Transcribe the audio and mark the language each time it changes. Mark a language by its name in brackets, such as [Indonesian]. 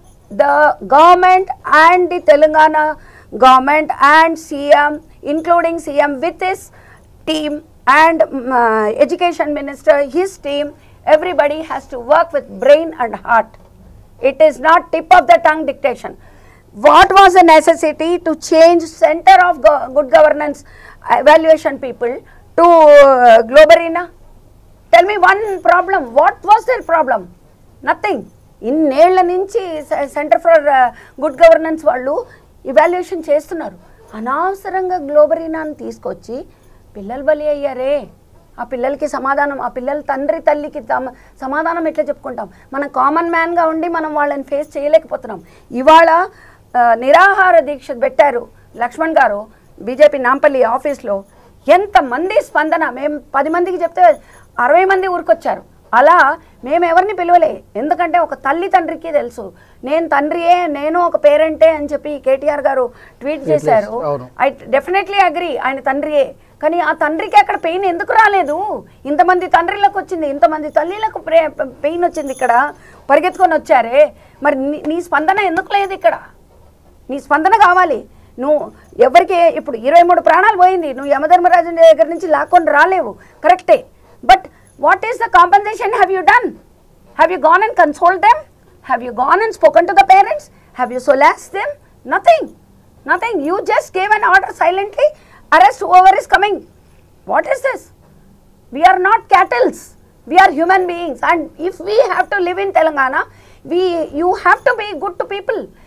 [English] The government and the Telangana government and CM, including CM with his team and education minister, his team, everybody has to work with brain and heart. It is not tip of the tongue dictation. What was the necessity to change center of good governance evaluation people to Globarina? Tell me one problem. What was their problem? Nothing. [Telugu] ఇన్నేళ్ల నుంచి centre for good governance వాళ్ళు evaluation చేస్తున్నారు. అనవసరంగా గ్లోబరీనాని తీసుకొచ్చి పిల్లలు బలి అయ్యారే. ఆ పిల్లలకి సమాధానం, ఆ పిల్లల తండ్రి తల్లికి సమాధానం ఎట్లా చెప్పుకుంటాం? మనం కామన్ మ్యాన్గా ఉండి మనం వాళ్ళని ఫేస్ చేయలేకపోతున్నాం. ఇవాళ నిరాహార దీక్ష పెట్టారు లక్ష్మణ్ గారు బీజేపీ నాంపల్లి ఆఫీస్లో. ఎంతమంది స్పందన! మేము 10 మందికి చెప్తే 60 మంది ఊరికొచ్చారు. అలా మేము ఎవరిని పిలవలే. ఎందుకంటే ఒక తల్లి తండ్రికి తెలుసు, నేను తండ్రియే, నేను ఒక పేరెంటే అని చెప్పి కేటీఆర్ గారు ట్వీట్ చేశారు. [English] I definitely agree, [Telugu] ఆయన తండ్రియే. కానీ ఆ తండ్రికి అక్కడ పెయిన్ ఎందుకు రాలేదు? ఇంతమంది తండ్రులకు వచ్చింది, ఇంతమంది తల్లిలకు పెయిన్ వచ్చింది, ఇక్కడ పరిగెత్తుకొని వచ్చారే. మరి నీ స్పందన ఎందుకు లేదు? ఇక్కడ నీ స్పందన కావాలి. నువ్వు ఎవరికి ఇప్పుడు 23 ప్రాణాలు పోయింది, నువ్వు యమధర్మరాజు దగ్గర నుంచి లాక్కొని రాలేవు, కరెక్టే. [English] But what is the compensation have you done? Have you gone and consoled them? Have you gone and spoken to the parents? Have you solaced them? Nothing. Nothing. You just gave an order silently, arrest whoever is coming. What is this? We are not cattle. We are human beings, and if we have to live in Telangana, you have to be good to people.